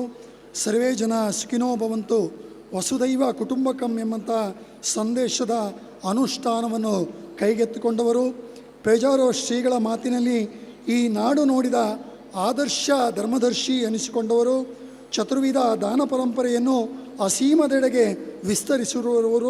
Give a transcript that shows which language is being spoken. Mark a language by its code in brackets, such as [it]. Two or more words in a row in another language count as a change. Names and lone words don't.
[sa] ಸರ್ವೇ ಜನ ಸುಖಿನೋ ಭವಂತು ವಸುದೈವ ಕುಟುಂಬಕಂ [kn] ಎಂಬಂಥ ಸಂದೇಶದ ಅನುಷ್ಠಾನವನ್ನು ಕೈಗೆತ್ತಿಕೊಂಡವರು. ಪೇಜಾರೋ ಶ್ರೀಗಳ ಮಾತಿನಲ್ಲಿ ಈ ನಾಡು ನೋಡಿದ ಆದರ್ಶ ಧರ್ಮದರ್ಶಿ ಎನಿಸಿಕೊಂಡವರು. ಚತುರ್ವಿಧ ದಾನ ಪರಂಪರೆಯನ್ನು ಅಸೀಮದೆಡೆಗೆ ವಿಸ್ತರಿಸಿರುವವರು.